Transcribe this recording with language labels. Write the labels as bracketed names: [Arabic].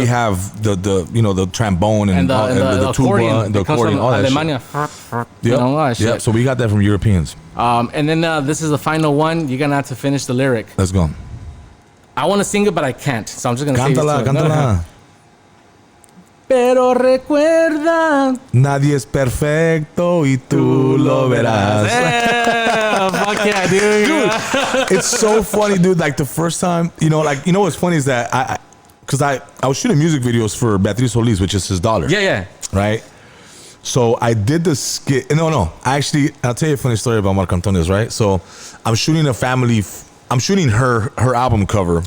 [English] We have the trombone and the tuba and the accordion, all that [Spanish] Alemania. [English] Shit. All that shit. Yep, so we got that from Europeans. And then this is the final one. You're going to have to finish the lyric. Let's go. I want to sing it, but I can't. So I'm just going to say it. [Spanish] Cántala. Pero recuerda. Nadie es perfecto y tú lo verás. [English] Fuck yeah, dude. It's so funny, dude. Like the first time, what's funny is that because I was shooting music videos for Beatriz Solis, which is his daughter. Yeah. Right? So I did the skit. No. Actually, I'll tell you a funny story about Marco Antonio's, right? So I'm shooting I'm shooting her album cover.